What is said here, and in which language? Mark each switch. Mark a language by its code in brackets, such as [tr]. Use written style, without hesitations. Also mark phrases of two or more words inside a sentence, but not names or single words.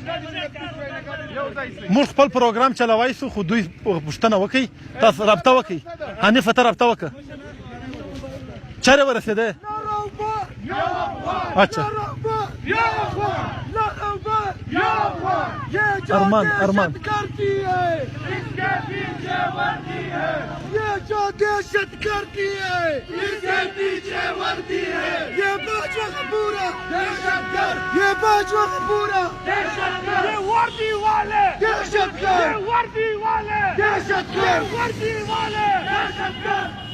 [ps] موږ خپل پروګرام چلوای سو خو دوی پوښتنه وکي تاسو رابطه وکي حنیفه ته رابطه وکړه چیرې ورسېده اچھا ارمان ارمان [ur] اس کے پیچھے وردی ہے یہ جو دہشت کرتی ہے اس کے پیچھے وردی ہے یہ باجوہ پورا دہشت گرد یہ باجوہ پورا دہشت گرد یہ وردی والے دہشت گرد یہ وردی والے دہشت گرد وردی والے دہشت گرد